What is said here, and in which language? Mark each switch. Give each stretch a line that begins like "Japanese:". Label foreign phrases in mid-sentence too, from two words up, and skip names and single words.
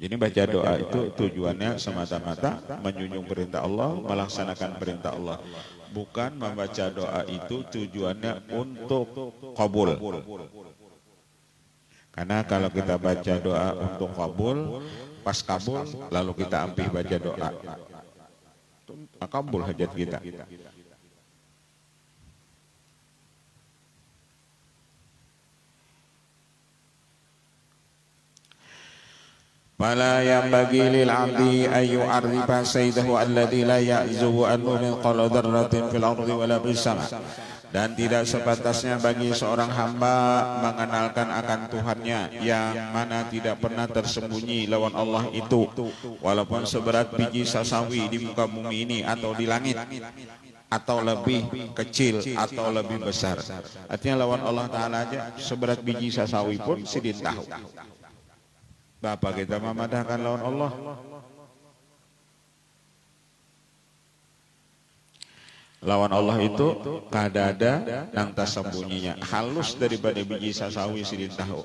Indonesian: Jadi baca doa itu tujuannya semata-mata menjunjung perintah Allah, melaksanakan perintah Allah. Bukan membaca doa itu tujuannya untuk kabul. Karena kalau kita baca doa untuk kabul, pas kabul lalu kita ampih baca doa, kabul hajat kita.
Arabic: فلا ينبغي للعبد أن يعرف سيده الذي لا يعزب عنه من قال ذرة في الأرض ولا في السماء'.
Indonesian: Dan tidak sebatasnya bagi seorang hamba mengenalkan akan Tuhannya yang mana tidak pernah tersembunyi lawan Allah itu, walaupun seberat biji sasawi di muka bumi ini atau di langit, atau lebih kecil atau lebih besar.
Banjar: Artinya lawan Allah Ta'ala aja seberat biji sasawi pun sidin tahu. Bapak kita memadahkan lawan Allah. Lawan Allah itu kadada nang tersembunyinya, halus daripada biji sasawi sidin tahu.